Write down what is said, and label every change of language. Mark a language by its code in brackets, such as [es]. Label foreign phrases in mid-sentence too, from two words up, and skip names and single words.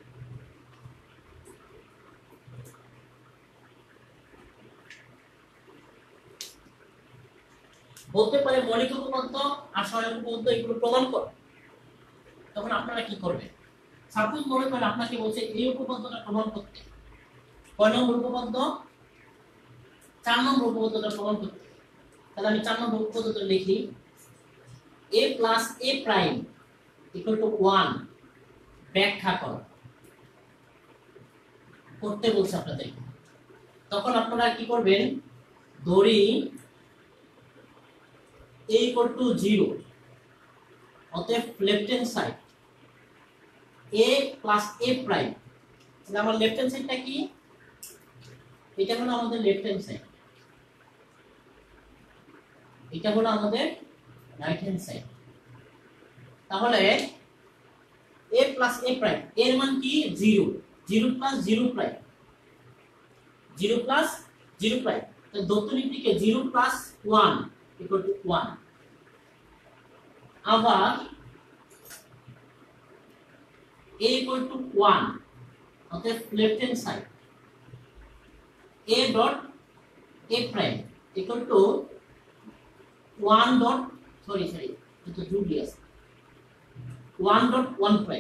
[bn] বলতে পারে মৌলিক উপপাদ্য আর সহায়ক উপপাদ্য এগুলো প্রমাণ করো। তখন আপনারা কি করবেন? সাপোজ মনে করেন আপনাকে বলছে এই উপপাদ্যটা প্রমাণ করতে, কয় নম্বর উপপাদ্য? 4 নম্বর উপপাদ্যটা প্রমাণ করতে। তাহলে আমি 4 নম্বর উপপাদ্যটা লিখি, [en] a plus a prime equal to 1 [bn] ব্যাখ্যা করো, করতে বলছে আপনাদের। তখন আপনারা কি করবেন? ধরি [en] a equal to 0, [bn] অতএব [en] left hand side a plus a prime. [bn] তাহলে আমার [en] left hand sideটা [bn] কি? এটা হলো আমাদের [en] left hand side, [bn] এটা হলো আমাদের [en] right hand side. [bn] তাহলে [en] a plus a prime [bn] এর মান কি? [en] 0, 0 plus 0 prime 0 plus 0 prime, [bn] তাহলে দন্তনিক দিকে [en] 0 plus 1 equal to 1. আবার a equal to 1, অতএব left hand side a dot a prime equal to 1 dot sorry [bn] এটা জুড়ি আছে [en] 1 dot 1 prime.